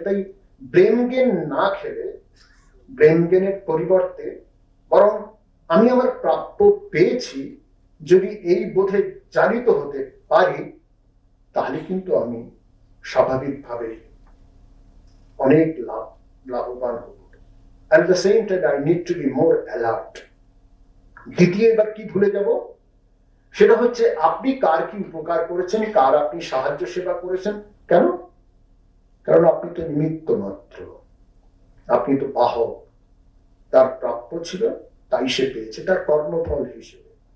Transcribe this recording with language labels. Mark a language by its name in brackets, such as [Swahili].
[Bangla] তাই brain gain না খেলে, ব্রেন গেনের পরিবর্তে বরং আমি আমার প্রাপ্য পেয়েছি যদি এই বোধে চালিত হতে পারি, তাহলে কিন্তু আমি স্বাভাবিকভাবে অনেক লাভবান হব। [English] At the same time, I need to be more alert. [Bangla] দ্বিতীয় এবার কি ভুলে যাব, সেটা হচ্ছে আপনি কার কি উপকার করেছেন, কার আপনি সাহায্য সেবা করেছেন। কেন? কারণ আপনি তো নিমিত্ত মাত্র, আপনি তো বাহক। তার প্রাপ্য ছিল তাই সে পেয়েছে, তার কর্মফল হিসেবে।